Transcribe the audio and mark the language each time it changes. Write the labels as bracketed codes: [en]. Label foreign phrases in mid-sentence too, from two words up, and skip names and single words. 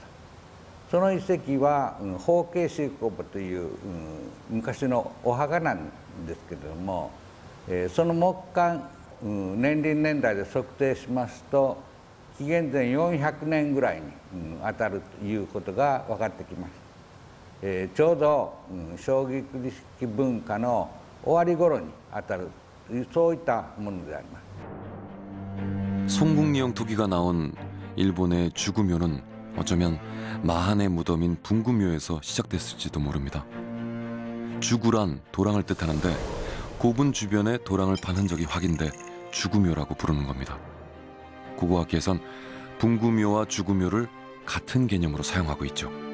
[ja] その遺跡は法慶水工部という、昔のお墓なんですけれども、その木簡、年輪年代で測定しますと紀元前400年ぐらいに、当たるということが分かってきました。ちょうど、将棋繰り式文化の終わり頃に当たるというそういったものであります。 [ko] 송국리형 토기가 나온 일본의 주구묘는 어쩌면 마한의 무덤인 분구묘에서 시작됐을지도 모릅니다. 주구란 도랑을 뜻하는데 고분 주변에 도랑을 판 흔적이 확인돼 주구묘라고 부르는 겁니다. 고고학계에선 분구묘와 주구묘를 같은 개념으로 사용하고 있죠.